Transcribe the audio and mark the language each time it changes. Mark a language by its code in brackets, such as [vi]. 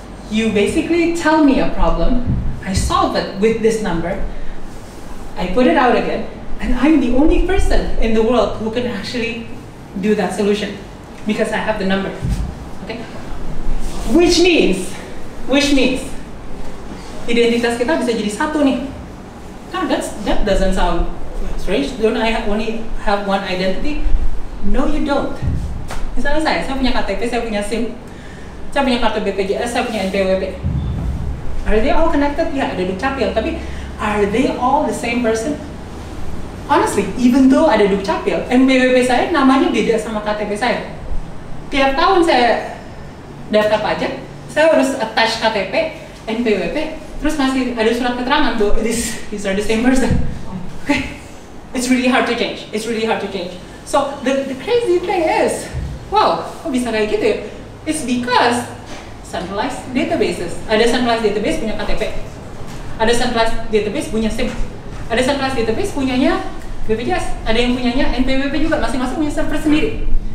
[en] You basically tell me a problem, I solve it with this number, I put it out again, and I'm the only person in the world who can actually do that solution, because I have the number, okay? Which means, [id] identitas kita bisa jadi satu nih. [en] Now that doesn't sound strange. Don't I only have one identity? No, you don't. [id] Misalnya saya punya KTP, saya punya SIM, saya punya kartu BPJS, saya punya NPWP. [en] Are they all connected? [id] Ya, ada dukcapil, tapi [en] are they all the same person? Honestly, even though [id] ada dukcapil, NPWP saya namanya beda sama KTP saya. Tiap tahun saya daftar pajak, saya harus attach KTP, NPWP, terus masih ada surat keterangan bahwa [en] these are the same person. Okay, it's really hard to change. So the crazy thing is, wow, [id] kok bisa kayak gitu ya? [en] It's because centralized databases. [id] Ada centralized database punya KTP, ada centralized database punya SIM, ada centralized database punyanya BPJS, ada yang punyanya NPWP juga, masing-masing punya server sendiri.